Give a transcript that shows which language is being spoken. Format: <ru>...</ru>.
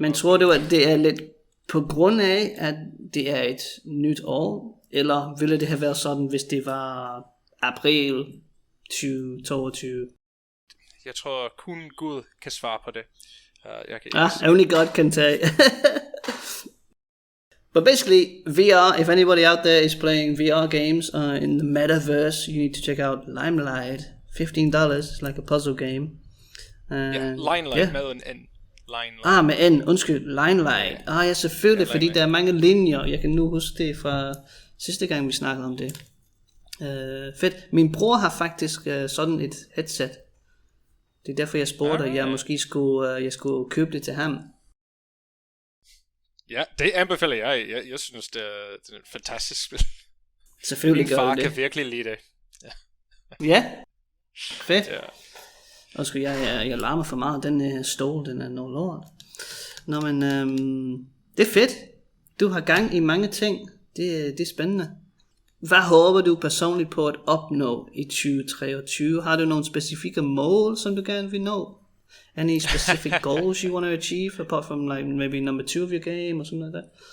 <da>Men tror du, at det er lidt på grund af, at det er et nyt år, eller ville det have været sådan, hvis det var april 2022? Jeg tror kun Gud kan svare på det.</da> <en>Only God can tell. But basically, VR, if anybody out there is playing VR games in the metaverse, you need to check out Limelight. $15, it's like a puzzle game.</en> <da>Limelight med en N. Med N, undskyld, Limelight. Ja, selvfølgelig, fordi der er mange linjer. Jeg kan nu huske det fra sidste gang, vi snakkede om det. Fedt. Min bror har faktisk sådan et headset. Det er derfor, jeg spurgte, at jeg måske skulle købe det til ham. Ja, det anbefaler jeg. Jeg synes, det er et fantastisk spil. Selvfølgelig gør det. Min far kan virkelig lide det. Ja. Fedt. Ja. Undskyld, jeg larmer for meget. Den stol, den er noget lort. Nå, men det er fedt. Du har gang i mange ting. Det er spændende. Hvad håber du personligt på at opnå i 2023? Har du nogle specifikke mål, som du gerne vil nå?</da> <en>Any specific goals you want to achieve, apart from like maybe number 2 of your game, or something like that?</en>